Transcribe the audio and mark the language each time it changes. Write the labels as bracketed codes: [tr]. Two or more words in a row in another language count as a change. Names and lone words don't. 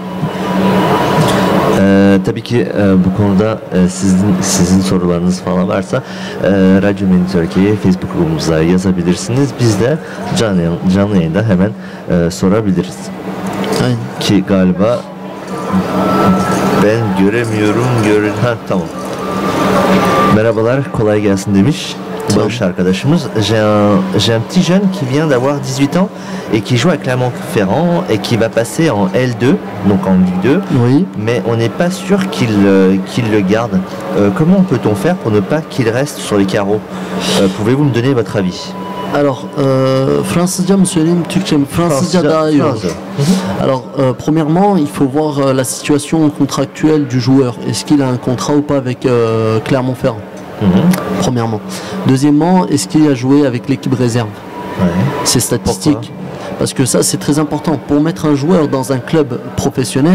[tr] Tabii ki bu konuda sizin sorularınız falan varsa Radyo Mini Türkiye Facebook grubumuza yazabilirsiniz. Biz de canlı yayında hemen sorabiliriz. Aynen. Ki galiba ben göremiyorum. Tamam. Merhabalar, kolay gelsin demiş. Barış arkadaşımız. [fr] J'ai un petit jeune qui vient d'avoir 18 ans et qui joue à Clermont-Ferrand et qui va passer en L2, donc en Ligue 2. Oui. Mais on n'est pas sûr qu'il le garde. Comment peut-on faire pour ne pas qu'il reste sur les carreaux? Pouvez-vous me donner votre avis? Alors, [tr] Fransızca mı söyleyeyim, Türkçe mi? Fransızca daha iyi olur. [fr] Alors, premièrement, il faut voir la situation contractuelle du joueur. Est-ce qu'il a un contrat ou pas avec Clermont-Ferrand? Premièrement. Deuxièmement, est-ce qu'il a joué avec l'équipe réserve? C'est statistique. Pourquoi? Parce que ça, c'est très important. Pour mettre un joueur dans un club professionnel,